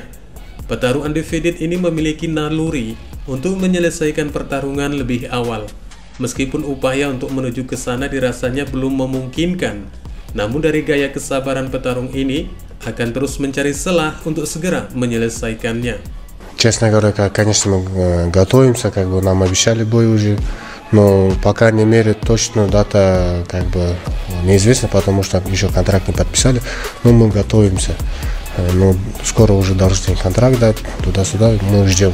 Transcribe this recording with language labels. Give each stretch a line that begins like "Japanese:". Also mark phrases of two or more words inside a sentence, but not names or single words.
Indonesian: Petarung undefeated ini memiliki naluri untuk menyelesaikan pertarungan lebih awal. Meskipun upaya untuk menuju ke sana dirasanya belum memungkinkan, namun dari gaya kesabaran petarung ini akan terus mencari celah untuk segera menyelesaikannya.
Russian: Честно говоря, конечно, мы готовимся, нам обещали бой уже, но по крайней мере точно дата неизвестна, потому что еще контракт не подписали, но мы готовимся. Но скоро уже должны контракт дать, туда-сюда, мы ждем.